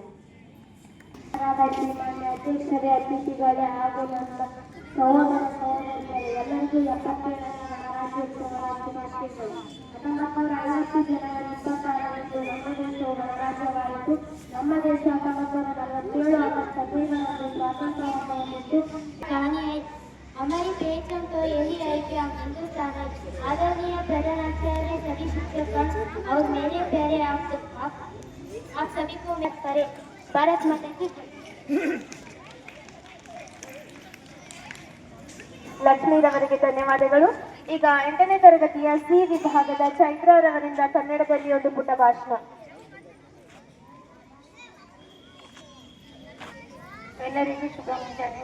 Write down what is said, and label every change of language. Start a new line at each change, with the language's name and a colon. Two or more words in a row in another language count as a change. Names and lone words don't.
Kannada: ಶ್ರೀಮಾನ್ಯ ಅಧ್ಯಕ್ಷರೇ, ಅತಿಥಿಗಳೇ ಹಾಗೂ ನನ್ನ ಸಹೋದರ ಸಹೋದರಿಯರೇ, ಎಲ್ಲರಿಗೂ 77ನೇ ಗಣರಾಜ್ಯೋತ್ಸವ ಶುಭಾಶಯಗಳು. 1950 ಜನವರಿ 26ರಂದು ನಮ್ಮ ದೇಶವು ಗಣರಾಜ್ಯವಾಯಿತು. ನಮ್ಮ ದೇಶ 1947 ಆಗಸ್ಟ್ 15ರಂದು ಸ್ವಾತಂತ್ರ್ಯವನ್ನು ಹೊಂದಿತ್ತು.
Hindi: हमारी पहचान तो यही है कि हम हिंदुस्तान है। आदरणीय प्रधानाचार्य, सभी शिक्षक और मेरे प्यारे आप सभी को मैं करे भारत माता की
Kannada: ಲಕ್ಷ್ಮೀರವರಿಗೆ ಧನ್ಯವಾದಗಳು. ಈಗ 8ನೇ ತರಗತಿಯ ಸಿ ವಿಭಾಗದ ಚೈತ್ರರವರಿಂದ ಕನ್ನಡದಲ್ಲಿ ಒಂದು ಪುಟ್ಟ ಭಾಷಣ. ಎಲ್ಲರಿಗೂ ಶುಭ ಮುಂಜಾನೆ.